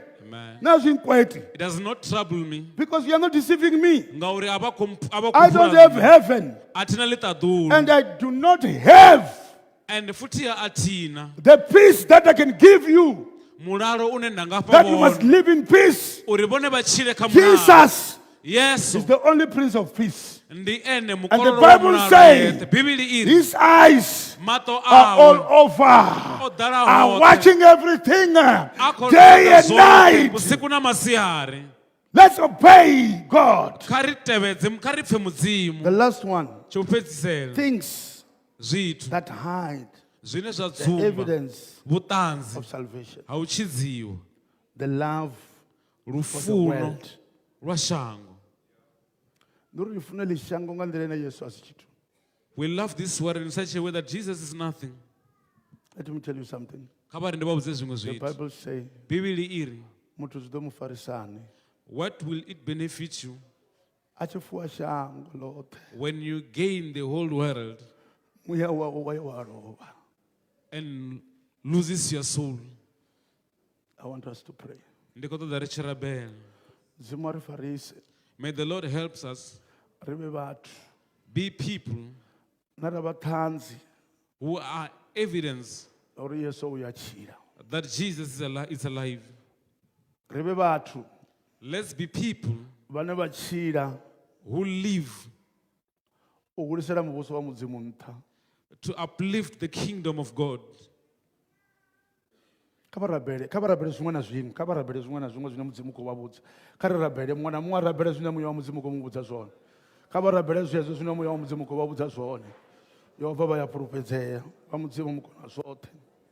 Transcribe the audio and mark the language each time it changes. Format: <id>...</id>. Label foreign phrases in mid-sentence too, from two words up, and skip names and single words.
<en>Amen.</en> <ve>Na zwi nkweti.</ve> <en>It does not trouble me. Because you are not deceiving me.</en> <ve>Ngauri a vha khou</ve> <en>I don't have heaven.</en> <ve>athina ḽiṱaḓulu.</ve> <en>And I do not have</en> <ve>And futhi athina</ve> <en>the peace that I can give you.</en> <ve>mulalo une nda nga fha</ve> <en>That you must</en> <ve>vhone</ve> <en>live in peace.</en> <ve>uri vone vha tshile kha mulalo.</ve> <en>Jesus</en> <ve>Yesu</ve> <en>is the only Prince of Peace.</en> <ve>ndi ene</ve> <en>And the</en> <ve>mukololo wa</ve> <en>Bible</en> <ve>mulalo</ve> <en>says,</en> <ve>yeṱhe. Bivhili iri</ve> <en>His eyes</en> <ve>maṱo</ve> <en>are all</en> <ve>awe</ve> <en>over,</en> <ve>o ḓala</ve> <en>are</en> <ve>hoṱhe.</ve> <en>watching everything</en> <ve>A khou</ve> <en>day</en> <ve>ṱoḓa</ve> <en>and</en> <ve>zwoṱhe,</ve> <en>night.</en> <ve>vhusiku na masiari.</ve> <en>Let's obey God.</en> <ve>Kha ri tevhedze, kha ri pfe</ve> <en>The</en> <ve>mudzimu.</ve> <en>last one,</en> <ve>Tsho fhedzisela</ve> <en>things</en> <ve>zwithu</ve> <en>that hide</en> <ve>zwine zwa</ve> <en>the</en> <ve>dzumba</ve> <en>evidence</en> <ve>vhuṱanzi</ve> <en>of salvation.</en> <ve>ha u tshidziwa,</ve> <en>The love for the</en> <ve>lufuno</ve> <en>world.</en> <ve>lwa shango. Ndi uri ri funa ḽi shango nga nḓila ine Yesu a si tshithu.</ve> <en>We love this world in such a way that Jesus is nothing. Let me tell you something.</en> <ve>Kha vha ri ndi vha vhudze zwiṅwe</ve> <en>The</en> <ve>zwithu.</ve> <en>Bible says,</en> <ve>Bivhili iri, muthu zwi ḓo mu farisani.</ve> <en>what will it benefit you</en> <ve>A tshi fuwa shango ḽoṱhe,</ve> <en>when you gain the whole world</en> <ve>muya wawe wa ya wa lovha.</ve> <en>and loses your soul? I want us to pray.</en> <ve>Ndi khou ṱoḓa ri tshi rabela. Mudzimu a ri farise,</ve> <en>May the Lord help us</en> <ve>ri vhe vhathu</ve> <en>be people</en> <ve>na ra vhaṱanzi</ve> <en>who are evidence</en> <ve>uri Yesu u ya tshila.</ve> <en>that Jesus is alive.</en> <ve>Ri vhe vhathu</ve> <en>Let's be people</en> <ve>vhane vha tshila</ve> <en>who live</en> <ve>u hulisela muvhuso wa mudzimu nṱha.</ve> <en>to uplift the kingdom of God.</en> <ve>Kha vha rabele zwiṅwe na zwiṅwe, kha vha rabele zwiṅwe na zwiṅwe zwine mudzimu khou vha vhudza. Kha ri rabele muṅwe na muṅwe a rabele zwine muya wa mudzimu khou mu vhudza zwone. Kha vha rabele zwezwo zwine muya wa mudzimu khou vha vhudza zwone. Yehova vha ya pfulufhedzea, vha mudzimu mu kona zwoṱhe.</ve>